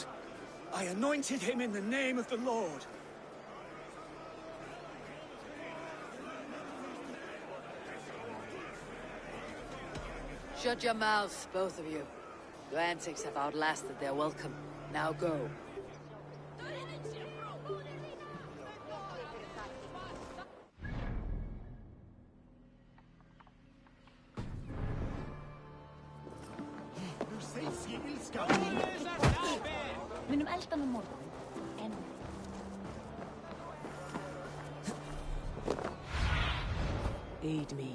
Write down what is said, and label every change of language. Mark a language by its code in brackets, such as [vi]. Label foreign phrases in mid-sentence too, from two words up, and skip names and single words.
[en] I anointed him in the name of the Lord. Shut your mouths, both of you. Your antics have outlasted their welcome. Now go. [is] Við munum elda hann á morgun. En [en] Aid me.